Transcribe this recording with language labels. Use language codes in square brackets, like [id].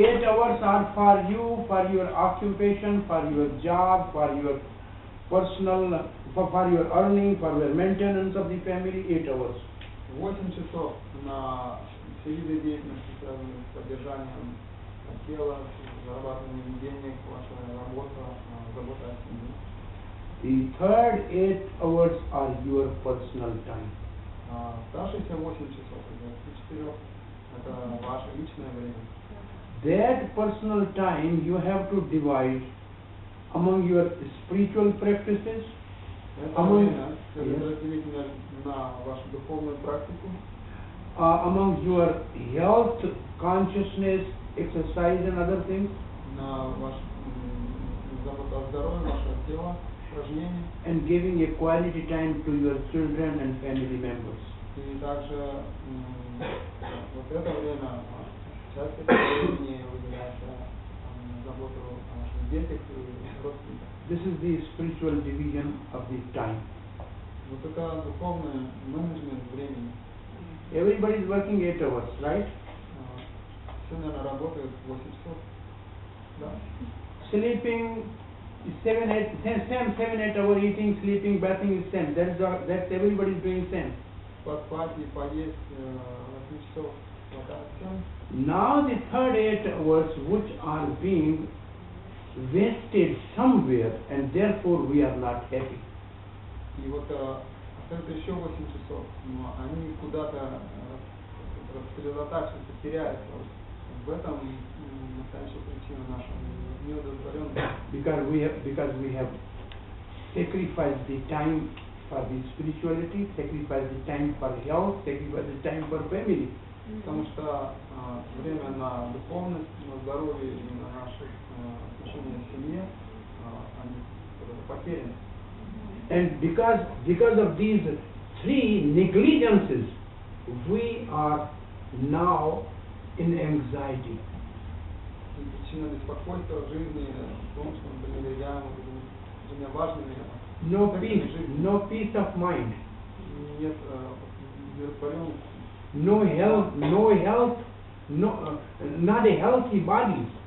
[en] 8 hours are for you, for your occupation, for your job, for your personal, for your earning, for your maintenance of the family, 8 hours. [ru] 8 часов на все виды деятельности, связанные с поддержанием тела, зарабатыванием денег, ваша работа, забота о семье. [en] The third 8 hours are your personal time. [ru] Оставшиеся 8 часов из 24 это ваше личное время. [en] That personal time you have to divide among your spiritual practices, [ru] Это время следует разделить на вашу духовную практику, [en] among your health, consciousness, exercise and other things, [ru] на ваш заботу о здоровье, ваше тело, упражнения, [en] and giving a quality time to your children and family members. [ru] и также вот это время, часть этого времени выделяется заботу о ваших детях и родственниках. [en] This is the spiritual division of the time. [ru] Вот это духовный менеджмент времени. [en] Everybody is working 8 hours, right? [ru] Все, наверное, работают 8 часов. Да. [en] Sleeping 7-8 hour, eating, sleeping, bathing is same. That's everybody is doing same. [ru] Поспать и поесть 8 часов хватает всем. [en] Now the third 8 hours which are being wasted somewhere and therefore we are not happy. [ru] И вот остается еще 8 часов, но они куда-то рассредотачиваются, теряются. В этом настоящая причина нашей неудовлетворенности. [en] Because we have sacrificed the time for the spirituality, sacrificed the time for health, sacrificed the time for family. [ru] Потому что время на духовность, на здоровье и на наши отношения в семье, они потеряны. [en] And because of these three negligences, we are now in anxiety. [ru] И причина беспокойства в жизни в том, что мы пренебрегаем этими важными [en] No peace of mind. [ru] Нет удовлетворенности. [en] No health, not a healthy body,